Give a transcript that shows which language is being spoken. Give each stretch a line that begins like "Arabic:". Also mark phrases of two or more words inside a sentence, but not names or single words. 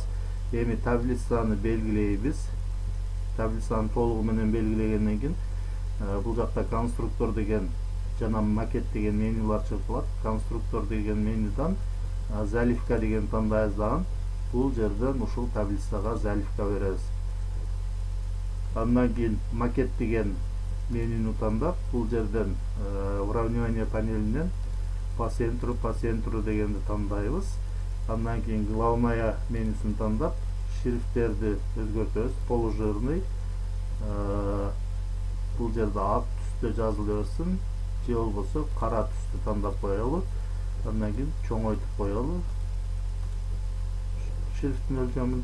Kyrgyz: Эми таблицаны белгилейбиз. Таблицаны толугу менен белгилегенден кийин бул жакта конструктор деген жана макет деген менюлар чыгып. Конструктор деген менюдан заливка деген тандайбыз дагы. Бул жерден ушул таблицага заливка беребиз. Андан кийин макет деген менюну тандап, бул жерден уравнение панелинен
Russian: по центру
Kyrgyz: дегенди тандайбыз. Андан кийин главная менюсун тандап, шрифттерди өзгөртөбүз. Полужирный, бул жерде ак түстө жазыла берсин, же болбосо кара түстү тандап коелу. Андан кийин чоңойтуп коелу шрифттин өлчөмүн.